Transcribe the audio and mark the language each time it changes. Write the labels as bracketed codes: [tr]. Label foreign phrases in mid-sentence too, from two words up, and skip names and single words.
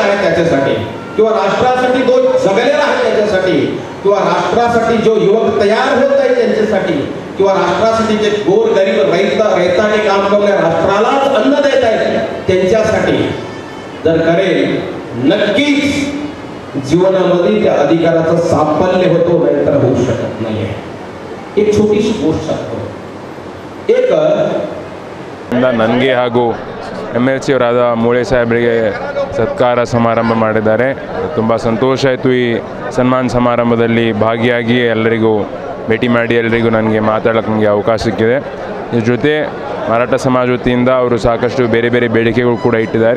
[mr] आहे त्याच्यासाठी, किंवा राष्ट्रासाठी जो जगलेला आहे त्याच्यासाठी, किंवा राष्ट्रासाठी जो युवक तयार होत आहे त्यांच्यासाठी, किंवा राष्ट्रासाठी जे गोर गरीब रैताने काम करून राष्ट्रालाच अन्न देत आहेत त्यांच्यासाठी जर करेल, नक्कीच जीवनामध्ये त्या अधिकाराचा साफल्य होतो, नाही तर होऊ शकत नाही. एक छोटीशी गोष्ट सांगतो. एक [kn] ನನಗೆ ಹಾಗೂ MLC ಅವರಾದ ಮೂಳೆ ಸಾಹೇಬರಿಗೆ ಸತ್ಕಾರ ಸಮಾರಂಭ ಮಾಡಿದ್ದಾರೆ. ತುಂಬ ಸಂತೋಷ ಆಯಿತು. ಈ ಸನ್ಮಾನ ಸಮಾರಂಭದಲ್ಲಿ ಭಾಗಿಯಾಗಿ ಎಲ್ಲರಿಗೂ ಭೇಟಿ ಮಾಡಿ ಎಲ್ಲರಿಗೂ ನನಗೆ ಮಾತಾಡೋಕ್ಕೆ ನನಗೆ ಅವಕಾಶ ಸಿಕ್ಕಿದೆ. ಇದ್ರ ಜೊತೆ ಮರಾಠ ಸಮಾಜ ವತಿಯಿಂದ ಅವರು ಸಾಕಷ್ಟು ಬೇರೆ ಬೇರೆ ಬೇಡಿಕೆಗಳು ಕೂಡ ಇಟ್ಟಿದ್ದಾರೆ.